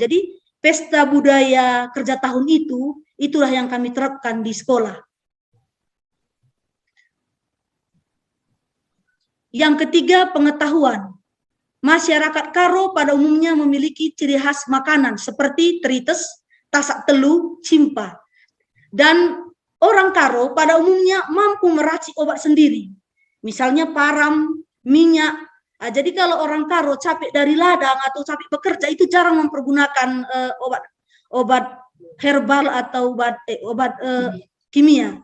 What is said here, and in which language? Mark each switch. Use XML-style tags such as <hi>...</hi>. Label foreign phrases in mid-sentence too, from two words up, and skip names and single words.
<id>Jadi pesta budaya kerja tahun itu, itulah yang kami terapkan di sekolah. Yang ketiga, pengetahuan. Masyarakat Karo pada umumnya memiliki ciri khas makanan seperti terites, tasak telu, cimpa. Dan orang Karo pada umumnya mampu meracik obat sendiri. Misalnya param, minyak. Nah, jadi kalau orang Karo capek dari ladang atau capek bekerja itu jarang mempergunakan obat herbal atau obat kimia.</id>